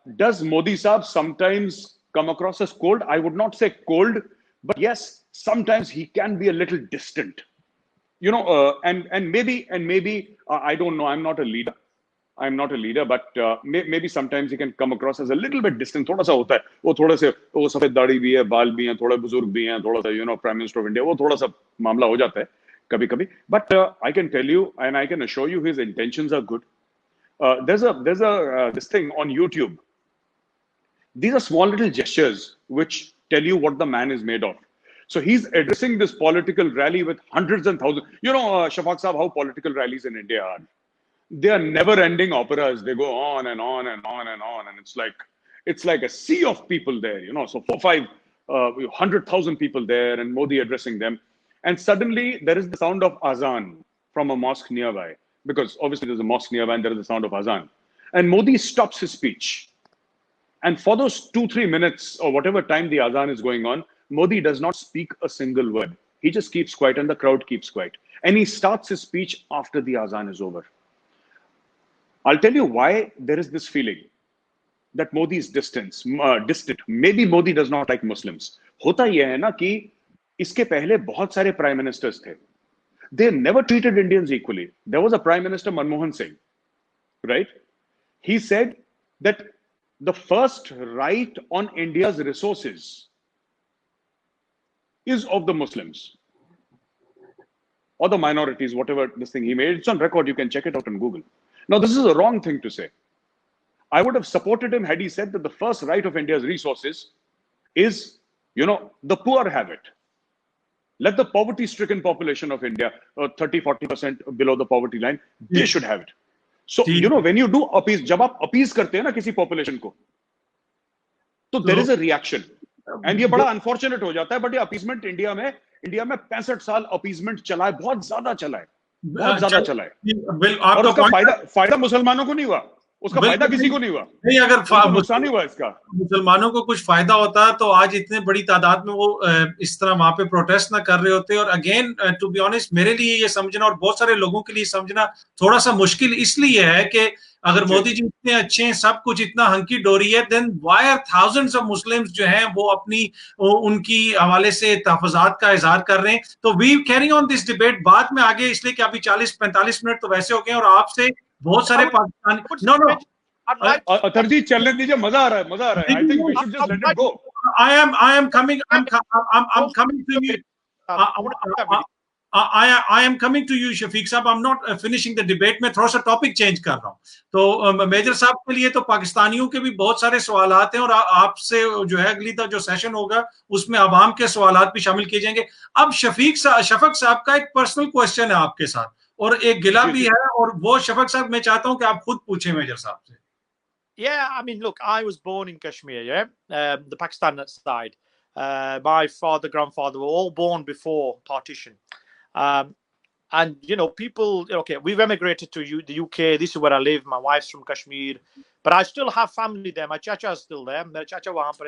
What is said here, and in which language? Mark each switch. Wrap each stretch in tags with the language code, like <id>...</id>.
<en>Does Modi Saab sometimes come across as cold? I would not say cold, but yes, sometimes he can be a little distant, you know, and maybe I don't know, I'm not a leader, but maybe sometimes he can come across as a little bit distant.</en> <hi>थोड़ा सा होता है वो, थोड़े से वो सफेद दाढ़ी भी है, बाल भी हैं, थोड़े बुजुर्ग भी हैं, थोड़ा सा प्राइम मिनिस्टर ऑफ इंडिया, वो थोड़ा सा मामला हो जाता है कभी कभी।</hi> <en>But I can tell you and I can assure you his intentions are good. There's a this thing on YouTube. These are small little gestures which tell you what the man is made of. So he's addressing this political rally with hundreds and thousands. Shafaq Saab, how political rallies in India are. They are never-ending operas. They go on and on and on and on, and it's like a sea of people there. So 100,000 people there, and Modi addressing them, and suddenly there is the sound of azan from a mosque nearby, because obviously there's a mosque nearby, and there is the sound of azan, and Modi stops his speech. And for those 2-3 minutes or whatever time the azan is going on, Modi does not speak a single word. He just keeps quiet and the crowd keeps quiet. And he starts his speech after the azan is over. I'll tell you why there is this feeling that Modi is distant. Maybe Modi does not like Muslims.</en> <hi>होता यह है ना कि इसके पहले बहुत सारे prime ministers थे.</hi> <en>They never treated Indians equally. There was a prime minister, Manmohan Singh, right? He said that the first right on India's resources is of the Muslims or the minorities, whatever this thing he made. It's on record. You can check it out on Google. Now, this is a wrong thing to say. I would have supported him had he said that the first right of India's resources is, the poor have it. Let the poverty-stricken population of India, 30-40% below the poverty line, they should have it. So, when you do appease,</en> <hi>जब आप appease करते हैं ना किसी population को, तो</hi> <en>there is a reaction. And</en> <hi>ये बड़ा unfortunate हो जाता है,</hi> <en>but</en> <hi>ये appeasement India में इंडिया में 65 साल अपीजमेंट चला है, बहुत ज्यादा चला है, बहुत ज्यादा चला है। और उसका फायदा मुसलमानों को नहीं हुआ, उसका फायदा किसी को नहीं हुआ। नहीं, अगर नुकसान ही हुआ इसका। मुसलमानों को कुछ फायदा होता तो आज इतने बड़ी तादाद में वो इस तरह वहां पे प्रोटेस्ट ना कर रहे होते। और</hi> <en>again to be honest,</en> <hi>मेरे लिए ये समझना और बहुत सारे लोगों के लिए समझना थोड़ा सा मुश्किल इसलिए है कि अगर मोदी जी इतने अच्छे हैं, सब कुछ इतना हंकी डोरी है,</hi> <en>then why are thousands of Muslims</en> <hi>जो हैं वो अपनी उनकी हवाले से तहफ़्फ़ुज़ात का इजहार कर रहे हैं। तो</hi> <en>we carrying on this debate</en> <hi>बाद में आगे, इसलिए कि अभी 40-45 मिनट तो वैसे हो गए और आपसे बहुत सारे पाकिस्तानी नो अतर जी चलने दीजिए, मजा आ रहा है, मजा आ रहा है।</hi> <en>I think we should just let it go. I am coming to you. I am coming to you, Shafiq साहब। I'm not finishing the debate.</en> <hi>मैं थोड़ा सा टॉपिक चेंज कर रहा हूँ। तो मेजर साहब के लिए तो पाकिस्तानियों के भी बहुत सारे सवालात हैं और आपसे जो है अगली तक जो सेशन होगा उसमें आवाम के सवालात भी शामिल किए जाएंगे। अब शफक साहब का एक पर्सनल क्वेश्चन है आपके साथ और एक गिला भी है, और वो शफक साहब मैं चाहता हूँ कि आप खुद पूछें मेजर साहब से।</hi> <en>Yeah, I mean, look, I was born in Kashmir, the Pakistan side. My father, grandfather were all born before partition. And, you know, people, okay, we've emigrated to the UK. This is where I live. My wife's from Kashmir. But I still have family there. My chacha is still there. My chacha</en> <hi>wahan par hai.</hi>